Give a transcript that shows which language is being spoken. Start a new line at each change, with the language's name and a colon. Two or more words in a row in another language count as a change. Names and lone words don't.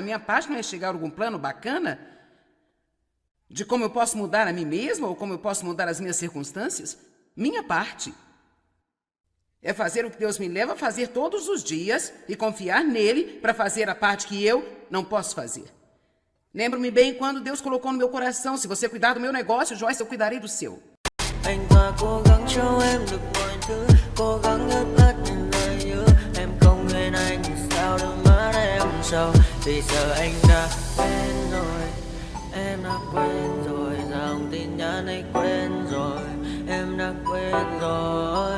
Portuguese: A minha parte não é chegar a algum plano bacana. De como eu posso mudar a mim mesma ou como eu posso mudar as minhas circunstâncias? Minha parte é fazer o que Deus me leva a fazer todos os dias e confiar nele para fazer a parte que eu não posso fazer. Lembro-me bem quando Deus colocou no meu coração: se você cuidar do meu negócio, Joyce, eu cuidarei do seu.
Vietnamese: Anh ta cố gắng cho em được mọi thứ, cố gắng ướp át những lời nhớ. Em không quên anh thì sao đôi mắt em sầu. Vì giờ anh đã quên rồi, em đã quên rồi. Dòng tin nhắn anh quên rồi, em đã quên rồi.